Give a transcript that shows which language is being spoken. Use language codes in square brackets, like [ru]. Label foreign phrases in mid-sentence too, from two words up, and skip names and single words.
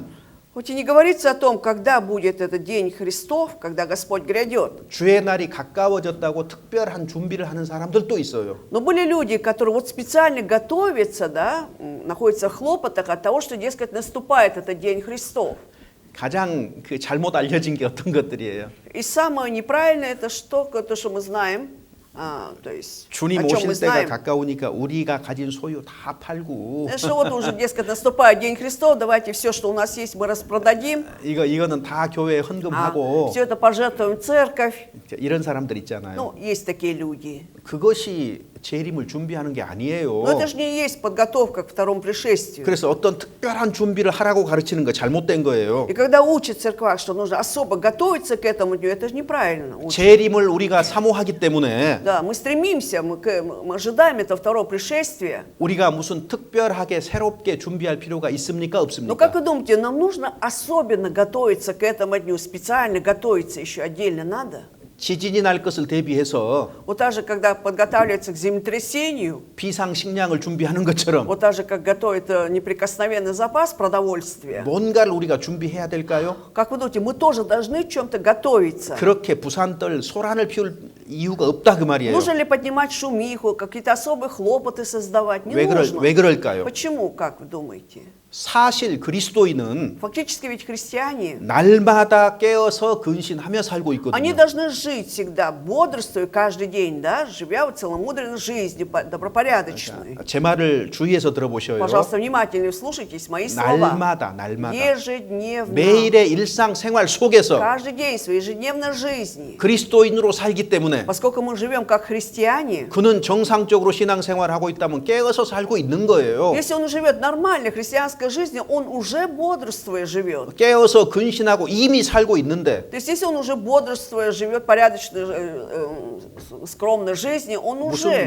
[ru] Хоть и не говорится о том, когда будет этот день Христов, когда Господь грядет. [ko] 주의 날이 가까워졌다고 특별한 준비를 하는 사람들도 있어요. [ru] Но были люди, которые вот специально готовятся, да, находятся в хлопотах от того, что, дескать, наступает этот день Христов. [ko] 가장 그 잘못 알려진 게 어떤 것들이에요? [ru] И самое неправильное это что, то, что мы знаем, то есть [ko] 주님 [ru] о чем мы [ko] 오실 때가 [ru] знаем. [ko] 가까우니까 우리가 가진 소유 다 팔고 [ru] Что вот уже, дескать, наступает день Христов, давайте все, что у нас есть, мы распродадим, [ko] 이거는 다 교회에 헌금하고 [ru] все это пожертвуем в церковь. [ko] 이런 사람들 있잖아요. [ru] Ну, есть такие люди. [ko] 그것이 재림을 준비하는 게 아니에요. [ru] Но это же не есть подготовка к второму пришествию. [ko] 그래서 어떤 특별한 준비를 하라고 가르치는 거 잘못된 거예요. [ru] И когда учат в церквах, что нужно особо готовиться к этому дню, это же неправильно. учат. [ko] 재림을 우리가 사모하기 때문에 [ru] Да, мы стремимся, мы ожидаем этого второго пришествия. [ko] 우리가 무슨 특별하게 새롭게 준비할 필요가 있습니까? [ru] Но [ko] 없습니까? [ru] как вы думаете, нам нужно особенно готовиться к этому дню, специально готовиться еще отдельно надо? [ko] 지진이 날 것을 대비해서 [ru] Вот так же, когда подготавливается к землетрясению, [ko] 비상식량을 준비하는 것처럼 [ru] вот так же, как готовит неприкосновенный запас продовольствия, [ko] 뭔가를 우리가 준비해야 될까요? [ru] как вы думаете, мы тоже должны в чем-то готовиться? [ko] 그렇게 부산들 소란을 피울 이유가 없다 그 말이에요. [ru] Нужно ли поднимать шумиху, какие-то особые хлопоты создавать? Не [ko] 왜 [ru] нужно. [ko] 그럴까요? [ru] Почему, как вы думаете? [ko] 사실 그리스도인은 [ru] Фактически ведь христиане, [ko] 날마다 깨어서 근신하며 살고 [ru] они [ko] 있거든요. [ru] должны жить всегда, бодрствуя каждый день, да, живя вот целомудренной жизнью, добропорядочной. [ko] 제 말을 주의해서 들어보셔요. [ru] Пожалуйста, внимательно слушайтесь мои слова. [ko] 날마다 [ru] Ежедневно, [ko] 매일의 일상생활 속에서 [ru] каждый день своей ежедневной жизни. [ko] 그리스도인으로 살기 때문에 [ru] Поскольку мы живем как христиане, [ko] 그는 정상적으로 신앙생활을 하고 있다면 깨어서 살고 있는 거예요. [ru] если он живет нормальной христианской жизнью, он уже бодрствуя живет. [ko] 깨어서 근신하고 이미 살고 있는데 [ru] То есть, если он уже бодрствуя живет порядочной, скромной жизнью, он уже